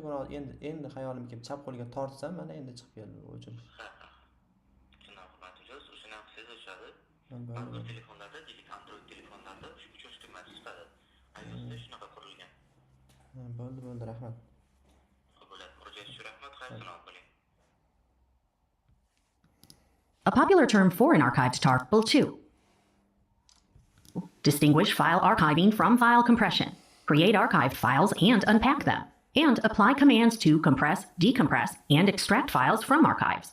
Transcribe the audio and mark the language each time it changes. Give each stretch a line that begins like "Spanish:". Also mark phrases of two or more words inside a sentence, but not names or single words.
Uzbek: Buni endi xayolim kelib chap qo'lga tortsam, mana endi chiqib keldi o'chirish. Tushundim, hurmatli ijod. O'shani ham qilsangiz o'chadi. Bo'ldi. Ba'zi telefonlarda, demak Android telefonlarda o'chish tugmasi chiqadi. iOS'da shunaqa qurilgan. Bo'ldi, rahmat. Bo'ladi. Murojaat uchun rahmat. Xayr-salomat bo'ling.
English: A popular term for an archived tar will too. Distinguish file archiving from file compression. Create archived files and unpack them. And apply commands to compress, decompress, and extract files from archives.